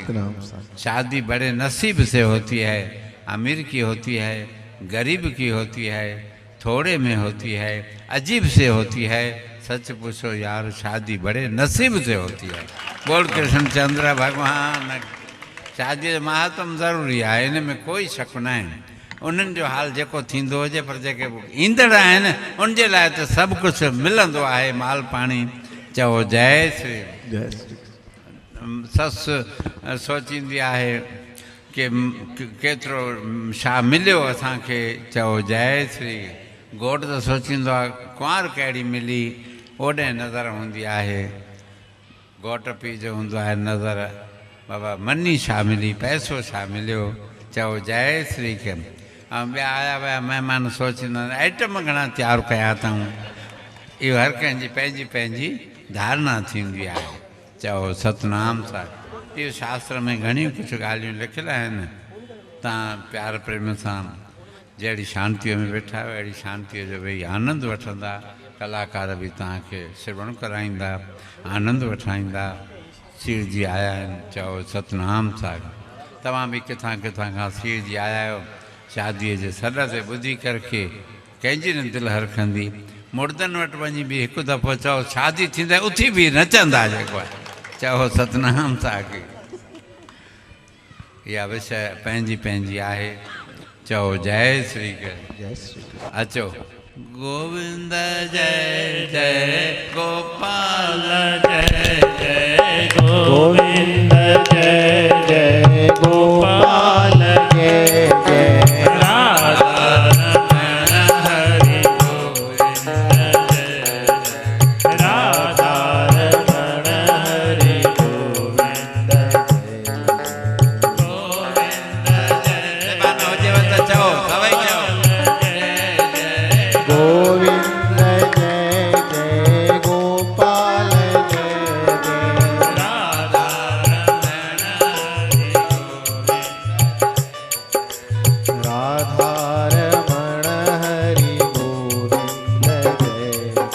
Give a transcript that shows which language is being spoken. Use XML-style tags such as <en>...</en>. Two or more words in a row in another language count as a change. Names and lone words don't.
<hi>शादी बड़े नसीब से होती है, अमीर की होती है, गरीब की होती है, थोड़े में होती है, अजीब से होती है। सच पूछो यार, शादी बड़े नसीब से होती है। बोल कृष्णचंद्र भगवान।</hi> <sd>शादी जो महत्व ज़रूरी है, इन में कोई शक न है। उन्हनि जो हाल जेको थींदो हुजे, पर जेके ईंदड़ आहिनि उन जे लाइ त सभु कुझु मिलंदो आहे, माल पाणी। चओ जय श्री। ससु सोचींदी आहे कि केतिरो छा मिलियो असांखे, चओ जय श्री। घोट त सोचींदो आहे कुंवार कहिड़ी मिली, ओॾे नज़र हूंदी आहे। घोट पीउ जो हूंदो आहे नज़र, बाबा मनी छा मिली, पैसो छा मिलियो, चओ जय श्री के। ऐं ॿिया आया विया महिमान सोचींदा आइटम घणा तयारु कया अथऊं। इहो हर कंहिंजी पंहिंजी पंहिंजी धारणा थींदी आहे। चओ सतनाम साखी। इहो शास्त्र में घणियूं कुझु ॻाल्हियूं लिखियलु आहिनि। तव्हां प्यार प्रेम सां जहिड़ी शांतीअ में वेठा आहियो, अहिड़ी शांतीअ जो वेही आनंद वठंदा। कलाकार बि तव्हांखे श्रवण कराईंदा, आनंद वठाईंदा। सीर जी आया आहिनि, चओ सतनाम साखी। तव्हां बि किथां किथां खां सीर जी आया आहियो, शादीअ जे सॾ ते ॿुधी करके कंहिंजी न दिलि हरखंदी। मुर्दनि वटि वञी बि हिकु दफ़ो चओ शादी थींदे उथी बि नचंदा जेको आहे। चओ सतनाम साखी। इहा विषय पंहिंजी पंहिंजी आहे। चओ जय श्री जय श्री।</sd> <hi>अचो गोविंद जय जय गोपाल जय जय गोविंद जय जय गोपाल जय जय राधा रमण हरि गोविंद जय जय राधा रमण हरि गोविंद गोविंद जय।</hi> <sd>मानो जेवत चओ सभई चओ</sd> <hi>गोविंद जय जय गोपाल जय जय राधा रमण हरि गोविंद राधा रमण हरि गोविंद जय</hi>